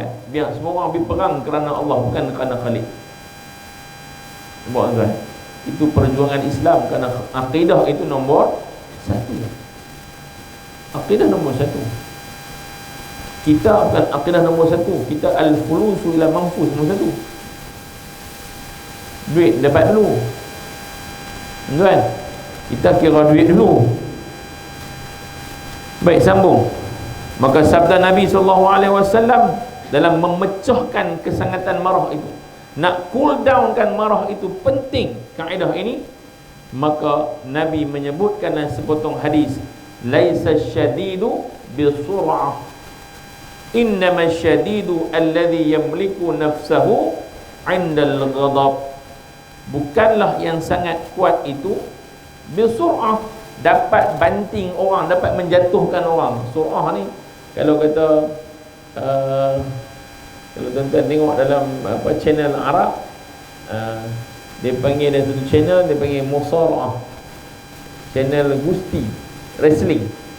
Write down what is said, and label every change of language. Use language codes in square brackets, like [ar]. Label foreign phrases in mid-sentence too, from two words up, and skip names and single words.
[ms] Biar semua orang pergi perang kerana Allah, bukan kerana Khalid. Tuan-tuan, itu perjuangan Islam kerana akidah itu nombor satu. Akidah nombor satu. Kita bukan akidah nombor satu. Kita [ar] الفلوس إلى منفس [ms] nombor satu. Duit dapat dulu, tuan. Kita kira duit dulu. Baik, sambung. Maka sabda Nabi SAW dalam memecahkan kesangatan marah itu, nak [en] cool downkan [ms] marah itu penting, kaedah ini. Maka Nabi menyebutkan dalam sepotong hadis, [ar] ليس الشديد بالصرعة، إنما الشديد الذي يملك نفسه عند الغضب. [ms] Bukanlah yang sangat kuat itu bisur'ah, dapat banting orang, dapat menjatuhkan orang. Sur'ah ni kalau kata kalau tuan-tuan tengok dalam channel Arab, dia panggil ada satu channel, dia panggil Musara'ah, channel gusti, wrestling.